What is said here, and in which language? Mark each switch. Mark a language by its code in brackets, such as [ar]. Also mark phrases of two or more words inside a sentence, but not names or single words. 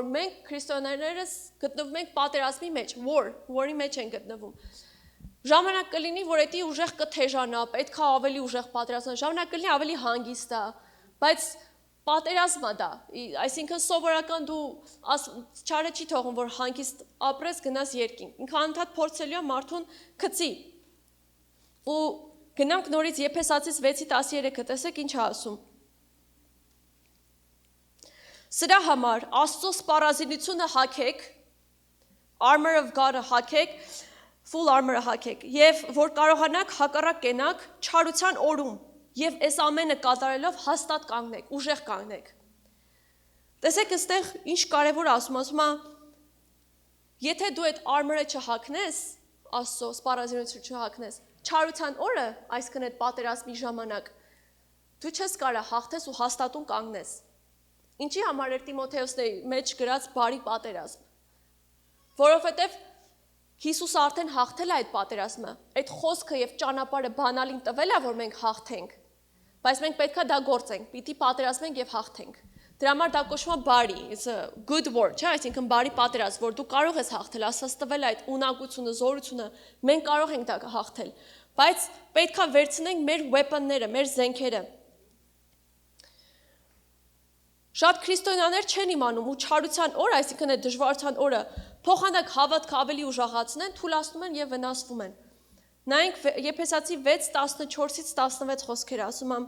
[hy] մենք քրիստոնյաներս գտնվում ենք պատերազմի մեջ, war-ի մեջ են գտնվում։ Ժամանակ կլինի, որ էդի ուժեղ կթեժանա, պետք է ավելի ուժեղ պատերազմա, ժամանակ կլինի ավելի հանգիստ է, բայց պատերազմ է դա, այսինքն սովորական դու չարը չի թողում, որ հանգիստ ապրես գնաս երկինք, ինքը անդադ փորձելու է մարդուն գցի։ Ու գնանք նորից Եփեսացիս 6:13-ը, տեսեք ինչ է ասում։ Սրա համար Աստծո սպառազինությունը հագեք, [en] armor of God-ը հագեք, full armor- [hy] ը հագեք, եւ որ կարողանաք հակառակ կենաք չարության օրում, եւ այս ամենը կատարելով հաստատ կանգնեք, ուժեղ կանգնեք։ Տեսեք, այստեղ ինչ կարևոր ասում է, եթե դու այդ armor-ը չհագնես, Աստծո սպառազինությունը չհագնես, չարության օրը, այսինքն այդ պատերազմի ժամանակ, դու չես կարող հաղթես ու հաստատուն կանգնես։ Ինչի համար էր Տիմոթեոսի մեջ գրած բարի պատերազմ, որովհետև Հիսուսը արդեն հաղթել է այդ պատերազմը, այդ խոսքը և ճանապարհը բանալին տվել է, որ մենք հաղթենք, բայց մենք պետք է դա գործենք, պիտի պատերազմենք և հաղթենք։ Դրա համար դա կոչվում է բարի, [en] it's a good word, [hy] չէ, այսինքն բարի պատերազմ, որ դու կարող ես հաղթել, Աստված տվել է այդ ունակությունը, զորությունը, մենք կարող ենք դա հաղթել, բայց պետք է վերցնենք մեր weapon-ները, մեր զենքերը։ Շատ քրիստոնյաներ չեն իմանում ու չարության օրը, այսինքն այդ դժվարության օրը, փոխանակ հավատքը ավելի ուժեղացնեն, թուլացնում են և վնասվում են։ Նայենք Եփեսացի 6:14-16 խոսքերը, ասում է.